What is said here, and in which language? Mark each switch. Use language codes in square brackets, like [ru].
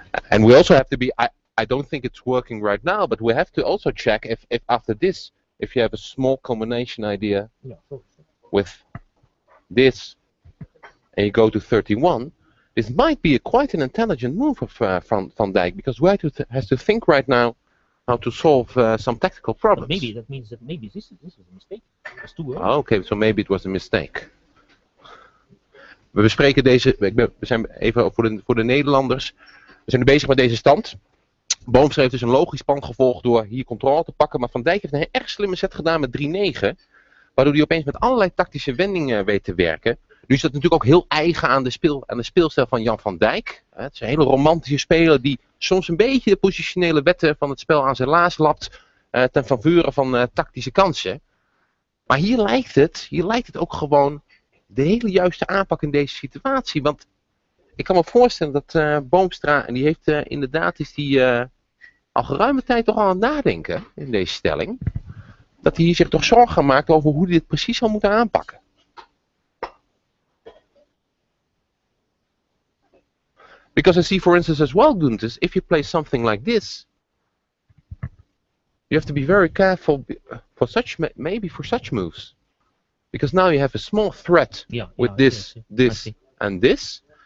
[en] And we also have to be, I don't think it's working right now, but we have to also check if after this, if you have a small combination idea with this, and you go to 31, this might be quite an intelligent move of Van Dijk, because White has to think right now how to solve some tactical problems. But maybe that means that maybe this is a mistake. It's too early. Oh, okay, so maybe it was a mistake. [nl] We bespreken deze, we zijn even voor de Nederlanders. We zijn nu bezig met deze stand. Boomstra heeft dus een logisch plan gevolgd door hier controle te pakken. Maar Van Dijk heeft een erg slimme set gedaan met 3-9. Waardoor hij opeens met allerlei tactische wendingen weet te werken. Nu is dat natuurlijk ook heel eigen aan de speelstijl van Jan van Dijk. Het is een hele romantische speler die soms een beetje de positionele wetten van het spel aan zijn laars lapt. Ten faveur van tactische kansen. Maar hier lijkt het ook gewoon de hele juiste aanpak in deze situatie. Want ik kan me voorstellen dat Boomstra, en die heeft inderdaad al geruime tijd toch al aan het nadenken in deze stelling. Dat hij hier zich toch zorgen maakt over hoe hij dit precies zal moeten aanpakken. [en] Because I see, for instance, as well, Gunters, if you play something like this, you have to be very careful for such moves. Because now you have a small threat with this and this.